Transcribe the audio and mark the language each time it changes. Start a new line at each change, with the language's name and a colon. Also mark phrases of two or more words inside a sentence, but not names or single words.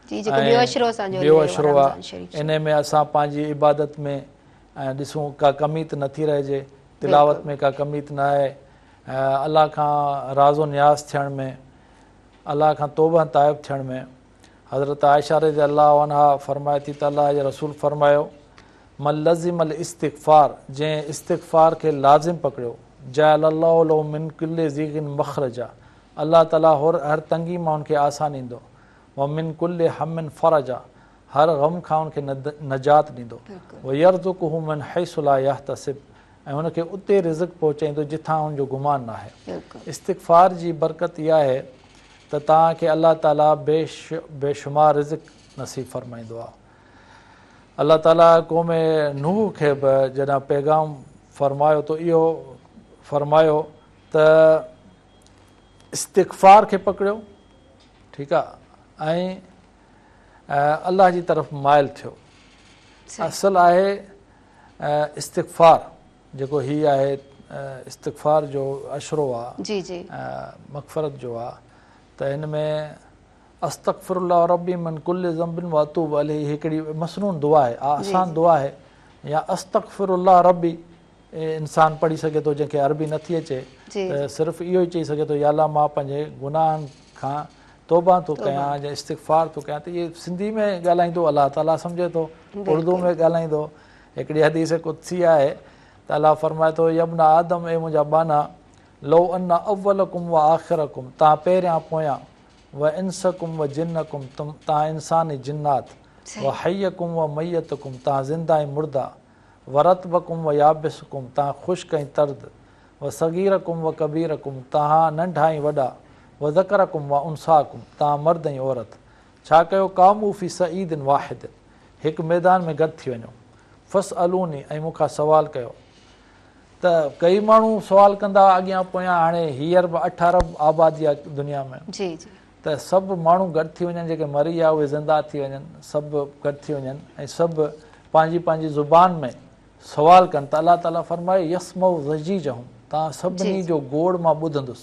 Sindhi: ॿियो अशरो आहे, इन में असां पंहिंजी इबादत में ॾिसूं का कमी त नथी रहिजे, तिलावत में का कमी त न आहे, अलाह खां राज़ो न्याज़ थियण में, अलाह खां तौबह ताइब थियण में। हज़रत आयशा
Arabic: رضي الله عنها
Sindhi: फ़रमाए थी त अलाह जे रसूल फ़रमायो
Arabic: من لزم الاستغفار,
Sindhi: जंहिं इस्तिग़फ़ार खे लाज़िम पकड़ियो,
Arabic: جعل الله له من كل ضيق مخرجا,
Sindhi: अलाह ताला हर तंगी मां उनखे आसानी ॾींदो।
Arabic: ومن كل هم فرجا,
Sindhi: हर ग़म खां उनखे नजात ॾींदो।
Arabic: ويرزقه من حيث لا يحتسب,
Sindhi: ऐं हुनखे उते रिज़्क़ पहुचाईंदो जिथां हुनजो गुमान न आहे। इस्तिग़फ़ार जी बरकत इहा आहे त तव्हांखे अलाह ताला बेशुमार रिज़्क़ नसीब फ़रमाईंदो आहे। अलाह ताला क़ौम नूह खे बि जॾहिं पैगाम फ़रमायो त इहो फ़रमायो त इस्तिग़फ़ार खे पकड़ियो, ठीकु आहे, ऐं अलाह जी तरफ़ माइल थियो। असुलु आहे इस्तिग़फ़ार, जेको हीअ आहे इस्तिग़फ़ार जो अशरो आहे, मग़फ़रत जो आहे, त हिन में
Arabic: أستغفر الله ربي من كل ذنب وأتوب إليه
Sindhi: हिकिड़ी मसनून दुआ आहे, आसान दुआ आहे। या
Arabic: أستغفر الله ربي
Sindhi: इंसानु पढ़ी सघे थो, जंहिंखे अरबी नथी अचे त सिर्फ़ु इहो ई चई सघे थो, या अल्लाह मां पंहिंजे गुनाहनि खां तौबा थो कयां या इस्तिग़फ़ार थो कयां। त इहे सिंधी में ॻाल्हाईंदो अलाह ताला सम्झे थो, उर्दू में ॻाल्हाईंदो। हिकिड़ी हदीस कुदसी आहे त अलाह फ़रमाए थो
Arabic: يا ابن آدم,
Sindhi: ए मुंहिंजा बाना,
Arabic: لو أن أولكم وآخركم,
Sindhi: तव्हां पहिरियां पोयां,
Arabic: وإنسكم وجنكم,
Sindhi: तव्हां इंसानी जिन्नात,
Arabic: وحيكم وميتكم,
Sindhi: तव्हां ज़िंदा ऐं मुर्दा,
Arabic: ورطبكم ويابسكم,
Sindhi: तव्हां ख़ुश्क ऐं तर्द,
Arabic: وصغيركم وكبيركم,
Sindhi: तव्हां नंढा ऐं वॾा,
Arabic: وذكركم وأنثاكم,
Sindhi: तव्हां मर्द ऐं औरत। छा कयो
Arabic: قاموا في صعيد واحد,
Sindhi: हिकु मैदान में गॾु थी वञो।
Arabic: فسألوني,
Sindhi: ऐं मूंखां सवाल कयो। त कई माण्हू सुवाल कंदा अॻियां पोयां, हाणे हींअर बि 8 अरब आबादी आहे दुनिया में, त सभु माण्हू गॾु थी वञनि, जेके मरी विया उहे ज़िंदा थी वञनि, सभु गॾु थी वञनि ऐं सभु पंहिंजी पंहिंजी ज़ुबान में सुवाल कनि त अलाह ताला फ़रमाए
Arabic: يسمع ضجيجهم,
Sindhi: तव्हां सभिनी जो गोड़ मां ॿुधंदुसि।